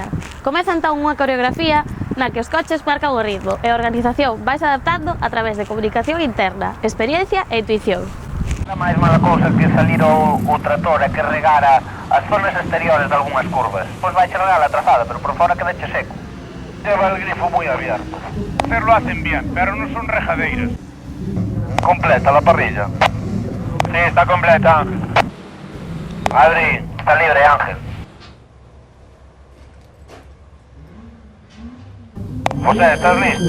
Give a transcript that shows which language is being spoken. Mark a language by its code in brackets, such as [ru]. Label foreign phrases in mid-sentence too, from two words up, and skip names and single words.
[gl] Comeza entón unha coreografía na que os coches marcan o ritmo e a organización vais adaptando a través de comunicación interna, experiencia e intuición. A máis mala cousa que salir o trator e que regara as zonas exteriores de algunhas curvas. Pois vai regar a trazada, pero por fora quedache seco. [es] Lleva el grifo moi abierto. Hacerlo hacen bien, pero no son rejadeiras. Completa la parrilla. Sí, está completa. Adri, está libre, Ángel. José, ¿estás listo?